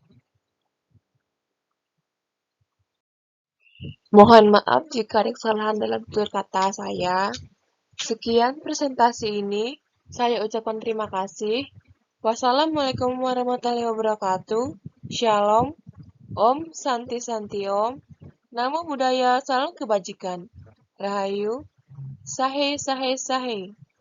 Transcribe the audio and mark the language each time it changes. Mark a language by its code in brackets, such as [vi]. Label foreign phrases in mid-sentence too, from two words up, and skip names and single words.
[id] Mohon maaf jika ada kesalahan dalam tutur kata saya. Sekian presentasi ini. Saya ucapkan terima kasih. [ar] والسلام عليكم ورحمة الله وبركاته. [id] Shalom. [sa] ॐ शान्ति शान्ति ॐ. [pi] Namo Buddhaya, [id] salam kebajikan. [jv] Rahayu. Sahe Sahe Sahe.